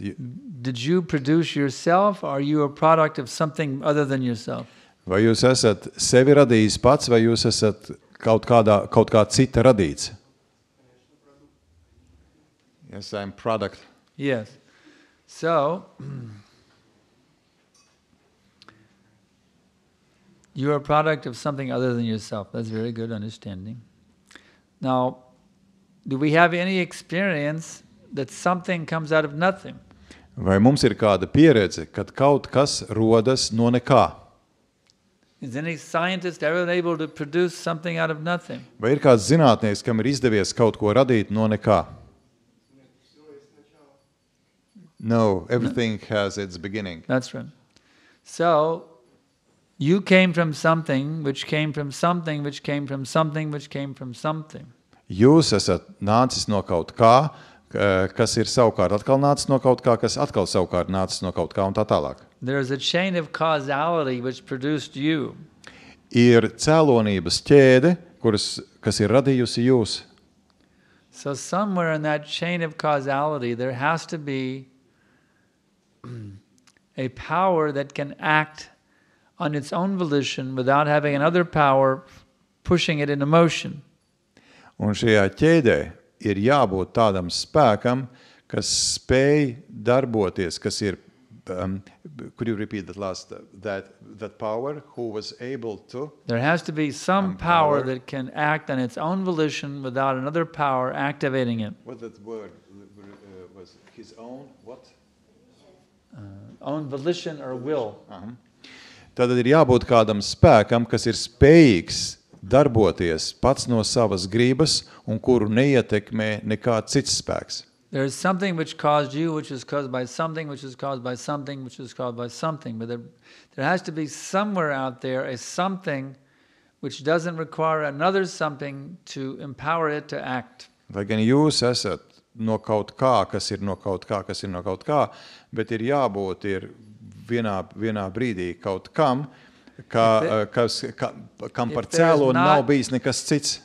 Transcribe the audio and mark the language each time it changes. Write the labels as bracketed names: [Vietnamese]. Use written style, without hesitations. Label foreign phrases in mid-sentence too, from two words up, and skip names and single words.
[English] Did you produce yourself, or are you a product of something other than yourself? [Latvian] Vai jūs esat sevi radījis pats, vai jūs esat kaut kā cita radīts? [English] Yes, I'm product. Yes. So, you are a product of something other than yourself. That's very good understanding. Now, do we have any experience that something comes out of nothing? [Latvian] Vai mums ir kāda pieredze, kad kaut kas rodas no nekā? [English] Is any scientist ever able to produce something out of nothing? [Latvian] Vai ir kāds zinātnieks, kam ir izdevies kaut ko radīt no nekā? [English] No, everything has its beginning. That's right. So, you came from something, which came from something, which came from something, which came from something. [Latvian] Jūs esat nācis no kaut kā, kas ir savukārt atkal nācis no kaut kā, kas atkal savukārt nācis no kaut kā un tā tālāk. [English] There is a chain of causality which produced you. [Latvian] Ir cēlonības ķēde, kas ir radījusi jūs. [English] So somewhere in that chain of causality there has to be a power that can act on its own volition without having another power pushing it into motion. [Latvian] Un šajā ķēdē ir jābūt tādam spēkam, kas spēj darboties, kas ir, [English] could you repeat that last, that power who was able to? There has to be some power that can act on its own volition without another power activating it. What that word was? His own what? Own volition or will. [Latvian] Tad ir jābūt kādam spēkam, kas ir spējīgs darboties pats no savas gribas un kuru neietekmē nekāds cits spēks. [English] There is something which caused you, which is caused by something, which is caused by something, which is caused by something. But there has to be somewhere out there a something which doesn't require another something to empower it to act. [Latvian] Lai gan jūs esat no kaut kā, kas ir no kaut kā, kas ir no kaut kā, bet ir jābūt vienā brīdī kaut kam, kam par cēloni nav bijis nekas cits.